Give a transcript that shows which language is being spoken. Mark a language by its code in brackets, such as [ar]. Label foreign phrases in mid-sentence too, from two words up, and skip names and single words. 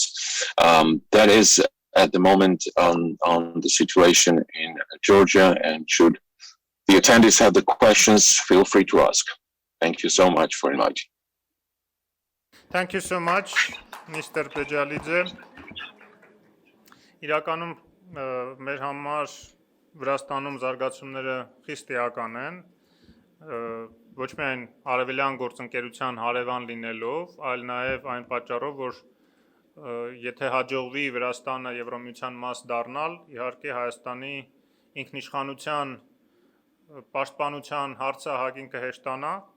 [en] That is at the moment on the situation in Georgia, and should the attendees have the questions, feel free to ask. Thank you so much for inviting. Thank you so much, Mr. Pejalidze. [hy] Իրականում մեր համար Վրաստանում զարգացումները խիստ էական են, ոչ միայն արևելյան գործընկերության հարևան լինելով, այլ նաև այն պատճառով, որ եթե հաջողվի Վրաստանը Եվրոմիության մաս դառնալ, իհարկե Հայաստանի ինքնիշխանության պաշտպանության հարցը հագին կհեշտանա,